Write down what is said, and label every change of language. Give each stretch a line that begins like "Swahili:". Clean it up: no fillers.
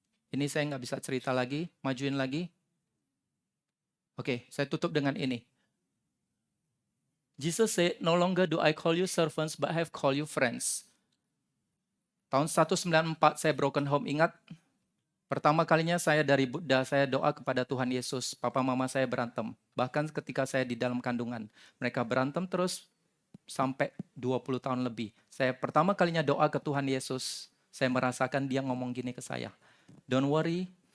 Indonesian: Ini saya nggak bisa cerita lagi. Majuin lagi. Oke, saya tutup dengan ini.
English: Jesus said, no longer do I call you servants, but I have called you friends.
Indonesian: Tahun 194 saya broken home, ingat? Pertama kalinya saya dari Buddha, saya doa kepada Tuhan Yesus. Papa mama saya berantem. Bahkan ketika saya di dalam kandungan. Mereka berantem terus sampai 20 tahun lebih. Saya pertama kalinya doa ke Tuhan Yesus. Saya merasakan dia ngomong gini ke saya.
English: Don't worry,